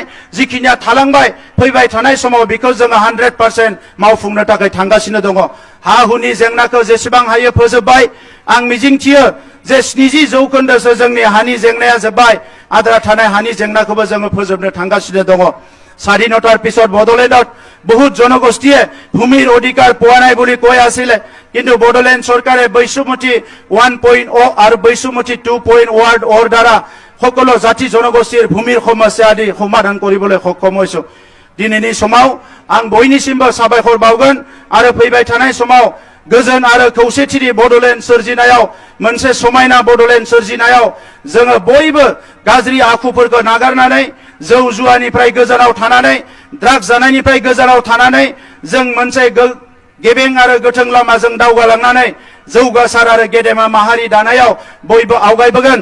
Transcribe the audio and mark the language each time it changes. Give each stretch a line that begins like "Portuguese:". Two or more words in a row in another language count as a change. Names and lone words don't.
Bodo: जिखिनिया थालांबाय फैबाय थानाय समाव बेखौ जोङो 100% मावफुंनो थाखाय थांगासिनो दङ। हा हुनि जेंनाखौ जेसेबां हायो फोजोबबाय। आं मिजिंथियो जे 70% जोंनि हानि जेंनाया जोब्बाय, आद्रा थानाय हानि जेंनाखौबो जोङो फोजोबनो थांगासिनो दङ।
Assamese: স্বাধীনতাৰ পিছত বড়োলেণ্ডত বহুত জনগোষ্ঠীয়ে ভূমিৰ অধিকাৰ পোৱা নাই বুলি কৈ আছিলে, কিন্তু বড়োলেণ্ড চৰকাৰে বৈষম্যতি 1.0 আৰু বৈষম্যতি 2.0 দ্বাৰা সকলো জাতি জনগোষ্ঠীৰ ভূমিৰ সমস্যা আদি সমাধান কৰিবলৈ সক্ষম হৈছো।
Bodo: दिनैनि समाव आं बयनिसिमबो साबायखर बावगोन आरो फैबाय थानाय समाव गोजोन आरो खौसेथिनि बड'लेण्ड सोरजिनायाव, मोनसे समायना बड'लेण्ड सोरजिनायाव जोङो बयबो गाज्रि आखुफोरखौ नागारनानै, जौ जुवानिफ्राय गोजानाव थानानै, ड्राग्स जानायनिफ्राय गोजानाव थानानै जों मोनसे गेबें आरो गोथों लामाजों दावगालांनानै जौगासार आरो गेदेमा माहारि दानायाव बयबो आवगायबोगोन।